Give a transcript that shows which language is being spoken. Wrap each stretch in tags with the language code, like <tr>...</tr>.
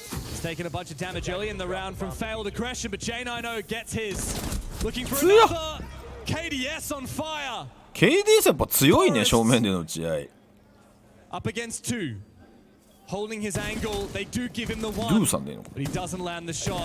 <en>He's taken a bunch of damage early in the round from failed aggression, but J90 gets his. Looking for another. KDS on fire.</en> <ja>KDS やっぱ強いね、正面での打ち合い。</ja> <en>Up against two. Holding his angle, they do give him the one.</en> <ja>ドゥさんでいいのか。</ja> <en>But he doesn't land the shot.</en>